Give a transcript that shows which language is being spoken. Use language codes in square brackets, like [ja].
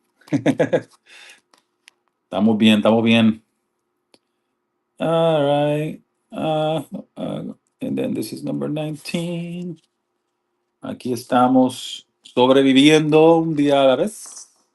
[es] Estamos bien, estamos bien. [en] All right. Uh, and then this is number 19. [es] Aquí estamos sobreviviendo un día a la vez.